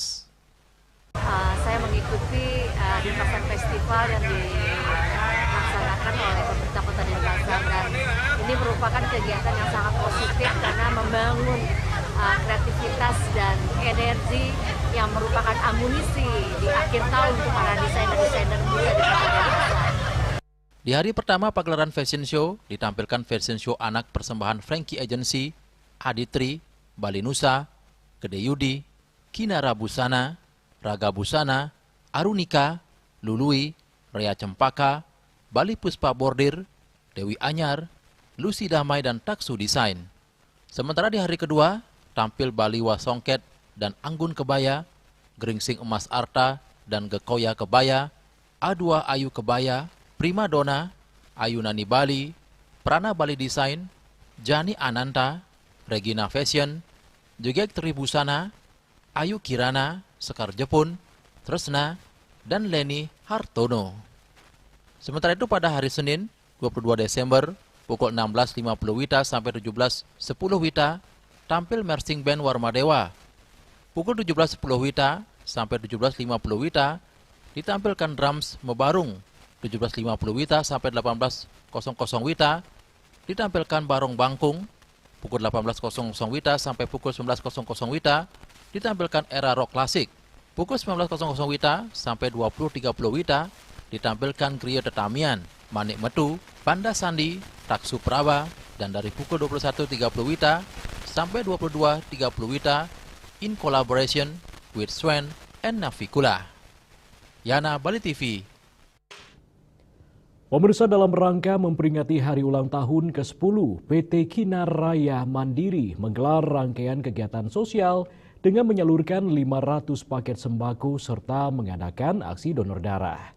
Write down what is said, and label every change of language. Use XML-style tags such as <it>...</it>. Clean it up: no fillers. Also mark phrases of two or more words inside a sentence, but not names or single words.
<id>Saya mengikuti Denpasar Festival yang dilaksanakan oleh pemerintah Kota Denpasar, dan ini merupakan kegiatan yang sangat positif karena membangun kreativitas dan energi yang merupakan amunisi di akhir tahun untuk para desainer-desainer muda di Kota Denpasar. Di hari pertama pagelaran</id> <en>fashion show,</en> <id>ditampilkan</id> <en>fashion show</en> <id>anak persembahan Frankie Agency, Aditri, Bali Nusa, Gede Yudi, Kinara Busana, Raga Busana, Arunika, Lului, Rea Cempaka, Bali Puspa Bordir, Dewi Anyar, Lucy Damai, dan Taksu Desain. Sementara di hari kedua, tampil Bali Wasongket dan Anggun Kebaya, Geringsing Emas Arta dan Gekoya Kebaya, A2 Ayu Kebaya, Prima Donna, Ayu Nani Bali, Prana Bali Desain, Jani Ananta, Regina Fashion, Jegek Tri Busana, Ayu Kirana, Sekar Jepun, Tresna, dan Leni Hartono. Sementara itu pada hari Senin, 22 Desember, pukul 16.50 WITA sampai 17.10 WITA, tampil Mersing Band Warmadewa. Pukul 17.10 WITA sampai 17.50 WITA, ditampilkan drums Mebarung. 17.50 WITA sampai 18.00 WITA, ditampilkan Barong Bangkung. Pukul 18.00 WITA sampai pukul 19.00 WITA, ditampilkan Era Rock Klasik. Pukul 19.00 WITA sampai 20.30 WITA, ditampilkan Griya Tetamian, Manik Metu, Panda Sandi, Taksu Praba, dan dari pukul 21.30 WITA sampai 22.30 WITA,</id> <en>in collaboration with Swen and Navikula. Yana, Bali TV. Pemirsa, dalam rangka memperingati hari ulang tahun ke-10, PT Kinar Raya Mandiri menggelar rangkaian kegiatan sosial dengan menyalurkan 500 paket sembako serta mengadakan aksi donor darah.</en>